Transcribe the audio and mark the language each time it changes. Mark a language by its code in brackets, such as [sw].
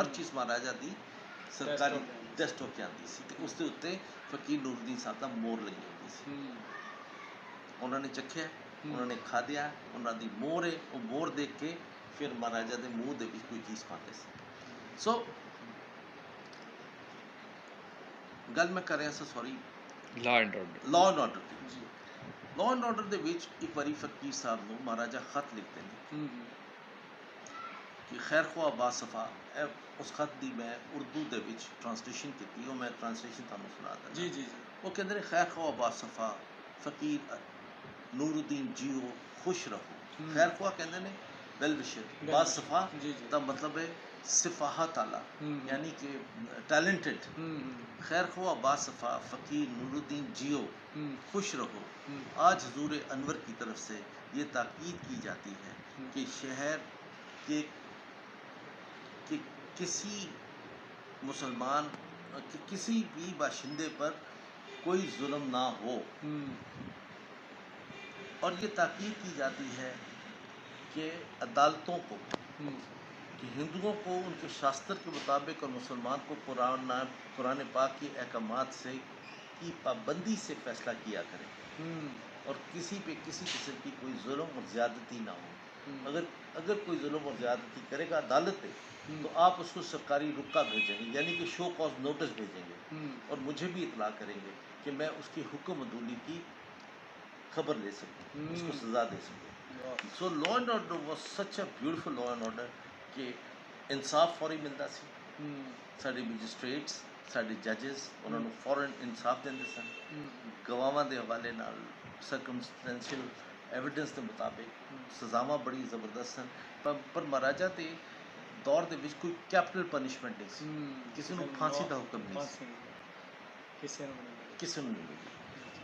[hi] हर चीज़ महाराजा की सरकारी टेस्ट होकर आती सी ते उसके उत्ते फकीर नूरुद्दीन साहब का मोहर लगी होती सी। उन्होंने चखिया, उन्होंने खादिया, उन्होंने मोहर है, वो मोहर देख के फिर महाराजा के मूँह के कोई चीज़ पाते सी। [pa] सो गल मैं कर रहा सा, sorry, law and order law and order ਦੇ ਵਿੱਚ ਇੱਕ ਵਾਰੀ ਫਕੀਰ ਸਾਹਿਬ ਨੂੰ ਮਹਾਰਾਜਾ ਖਤ ਲਿਖਦੇ ਨੇ ਕਿ ਖੈਰ ਖੁਆ ਬਾਸਫਾ। ਉਸ ਖਤ ਦੀ ਮੈਂ ਉਰਦੂ ਦੇ ਵਿੱਚ ਟਰਾਂਸਲੇਸ਼ਨ ਕੀਤੀ, ਉਹ ਮੈਂ ਟਰਾਂਸਲੇਸ਼ਨ ਤੁਹਾਨੂੰ ਸੁਣਾ ਦਿੰਦਾ। ਉਹ ਕਹਿੰਦੇ ਨੇ ਖੈਰ ਖੁਆ ਬਾਸਫਾ ਫਕੀਰ ਨੂਰੁਦੀਨ ਜੀਓ ਖੁਸ਼ ਰਹੋ। ਖੈਰ ਖੁਆ ਕਹਿੰਦੇ ਨੇ ਵੈਲ ਵਿਸ਼ਰ, ਬਾਸਫਾ ਦਾ ਮਤਲਬ ਹੈ [hi] सिफाहत आला, यानी कि टैलेंटेड। खैर ख्वाह बासफ़ा फ़कीर नूरुद्दीन जियो खुश रहो। आज हुजूर अनवर की तरफ से ये ताकीद की जाती है कि शहर के किसी मुसलमान के किसी भी बाशिंदे पर कोई जुल्म ना हो, और ये ताकीद की जाती है कि अदालतों को, कि हिंदुओं को उनके शास्त्र के मुताबिक और मुसलमान को कुरान पाक की अहकामात से की पाबंदी से फैसला किया करें, और किसी पे किसी किस्म की कोई जुल्म और ज़्यादती ना हो। अगर कोई जुल्म और ज़्यादती करेगा अदालत पे, तो आप उसको सरकारी रुका भेजेंगे, यानी कि शो कॉज नोटिस भेजेंगे, और मुझे भी इतला करेंगे कि मैं उसकी हुक्म अदूली की खबर ले सकूँ, उसको सज़ा दे सकूँ। [en] so law and order was such a beautiful law and order [pa] कि इंसाफ फौरी मिलता सी। साडे मैजिस्ट्रेट्स, साडे जजेस ਉਹਨਾਂ ਨੂੰ ਫੌਰਨ ਇਨਸਾਫ ਦਿੰਦੇ ਸਨ, ਗਵਾਹਾਂ ਦੇ ਹਵਾਲੇ ਨਾਲ, ਸਰਕਮਸਟੈਂਸ਼ੀਅਲ ਐਵੀਡੈਂਸ ਦੇ ਮੁਤਾਬਿਕ ਸਜ਼ਾਵਾਂ ਬੜੀ ਜ਼ਬਰਦਸਤ ਸਨ। ਪਰ ਮਹਾਰਾਜਾ ਦੇ ਦੌਰ ਦੇ ਵਿੱਚ ਕੋਈ ਕੈਪੀਟਲ ਪਨਿਸ਼ਮੈਂਟ ਨਹੀਂ ਸੀ, ਕਿਸੇ ਨੂੰ ਫਾਂਸੀ ਦਾ ਹੁਕਮ ਨਹੀਂ ਸੀ, ਕਿਸੇ ਨੂੰ ਨਹੀਂ ਮਿਲੀ।